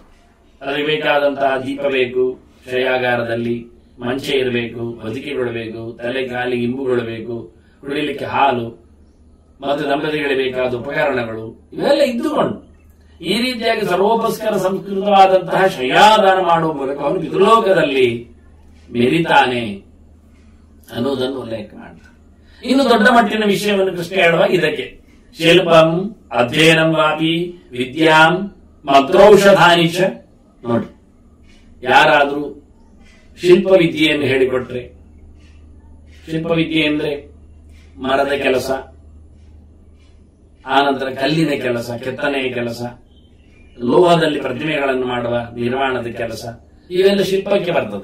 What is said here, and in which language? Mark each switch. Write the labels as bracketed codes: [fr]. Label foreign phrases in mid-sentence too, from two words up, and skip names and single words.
[kn] ಅದಕ್ಕೆ ಬೇಕಾದಂತಹ ದೀಪ ಬೇಕು, ಶಯ್ಯಾಗಾರದಲ್ಲಿ ಮಂಚೆ ಇರಬೇಕು, ಹೊದಿಕೆಗಳು ಬೇಕು, ತಲೆ ಕಾಲಿಗೆ ಇಂಬುಗಳು ಬೇಕು, ಕುಡಿಲಿಕ್ಕೆ ಹಾಲು, ಮತ್ತು ದಂಪತಿಗಳಿಗೆ ಬೇಕಾದ ಉಪಕರಣಗಳು ಇವೆಲ್ಲ ಇದ್ದುಕೊಂಡು ಈ ರೀತಿಯಾಗಿ ಸರ್ವೋಪಸ್ಕರ ಸಂಸ್ಕೃತವಾದಂತಹ ಶಯ್ಯಾದಾನ ಮಾಡುವ ಮೂಲಕ ಅವನು ಪಿತೃಲೋಕದಲ್ಲಿ ಮೆರಿತಾನೆ ಅನ್ನೋದನ್ನು ಉಲ್ಲೇಖ ಮಾಡ್ತಾನೆ. ಇನ್ನು ದೊಡ್ಡ ಮಟ್ಟಿನ ವಿಷಯವನ್ನು ಕೃಷ್ಣ ಹೇಳುವಾಗ ಇದಕ್ಕೆ [sa] ಶಿಲ್ಪಂ ಅಧ್ಯಯನಂ ವಾಪಿ ವಿದ್ಯಾಂ ಮಂತ್ರೌಷಧಾನಿ ಚ. [kn] ನೋಡಿ, ಯಾರಾದ್ರೂ ಶಿಲ್ಪವಿದ್ಯೆಯನ್ನು ಹೇಳಿಕೊಟ್ರೆ, ಶಿಲ್ಪವಿದ್ಯೆ ಅಂದ್ರೆ ಮರದ ಕೆಲಸ, ಆನಂತರ ಕಲ್ಲಿನ ಕೆಲಸ, ಕೆತ್ತನೆಯ ಕೆಲಸ, ಲೋಹದಲ್ಲಿ ಪ್ರತಿಮೆಗಳನ್ನು ಮಾಡುವ ನಿರ್ಮಾಣದ ಕೆಲಸ, ಇವೆಲ್ಲ ಶಿಲ್ಪಕ್ಕೆ ಬರ್ತದೆ.